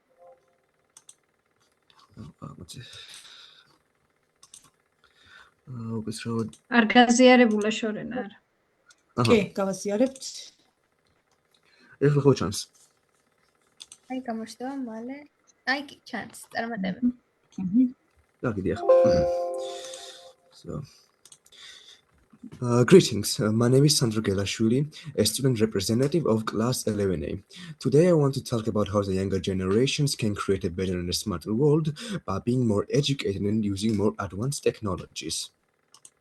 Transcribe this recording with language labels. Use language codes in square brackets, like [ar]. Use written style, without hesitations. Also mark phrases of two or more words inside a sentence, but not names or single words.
[ka] არ გაზიარებულა შორენა არა. კი, გავაზიარებთ. ეხლა ხო ჩანს? აი გამოჩნდება მალე. აი ჩანს, წარმატება. გაგიდია. [en] Greetings, my name is Sandro Gelashvili, a student representative of class 11A. Today I want to talk about how the younger generations can create a better and a smarter world by being more educated and using more advanced technologies.